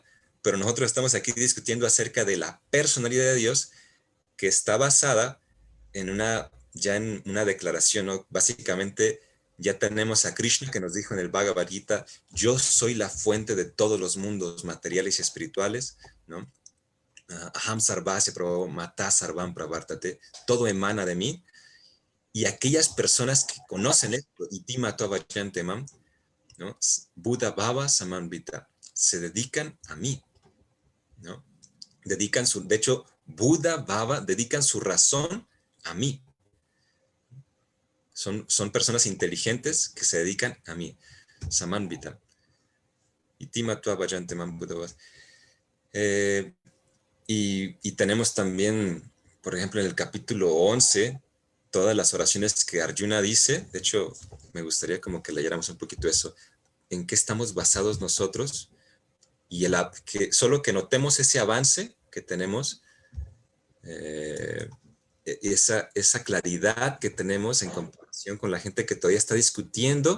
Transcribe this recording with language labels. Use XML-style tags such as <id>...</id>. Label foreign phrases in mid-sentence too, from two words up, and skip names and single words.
<es>Pero nosotros estamos aquí discutiendo acerca de la personalidad de Dios que está basada ya en una declaración, ¿no? Básicamente ya tenemos a Krishna que nos dijo en el Bhagavad Gita, yo soy la fuente de todos los mundos materiales y espirituales, ¿no?</es> <sa>Aham sarvasya mata sarvam pravartate,</sa> <es>todo emana de mí, y aquellas personas que conocen esto,</es> <sa>itima tovayantemam,</sa> <es>¿no?</es> <sa>Buddha Baba Samanvita,</sa> <es>se dedican a mí. ¿no? De hecho, Buda, Baba, dedican su razón a mí. Son personas inteligentes que se dedican a mí. Samanvita.</es> <sa>Itima tua vayante man Buddha.</sa> <es>Y tenemos también, por ejemplo, en el capítulo 11, todas las oraciones que Arjuna dice. De hecho, me gustaría como que leyéramos un poquito eso. ¿En qué estamos basados nosotros? Y solo que notemos ese avance que tenemos, eh, esa claridad que tenemos en comparación con la gente que todavía está discutiendo.</es>